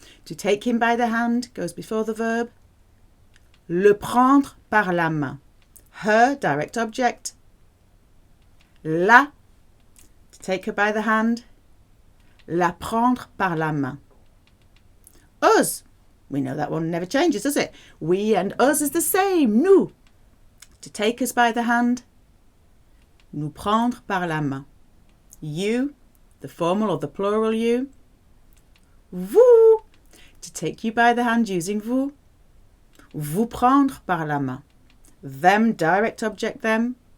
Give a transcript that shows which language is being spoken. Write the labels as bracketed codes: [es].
[en] To take him by the hand goes before the verb. [fr] Le prendre par la main. [en] Her, direct object. La, to take her by the hand. [fr] La prendre par la main. [en] Us, we know that one never changes, does it? We and us is the same, nous. To take us by the hand, [fr] nous prendre par la main. [en] You, the formal or the plural you. Vous, to take you by the hand using vous. [fr] Vous prendre par la main. [en] Them, direct object them.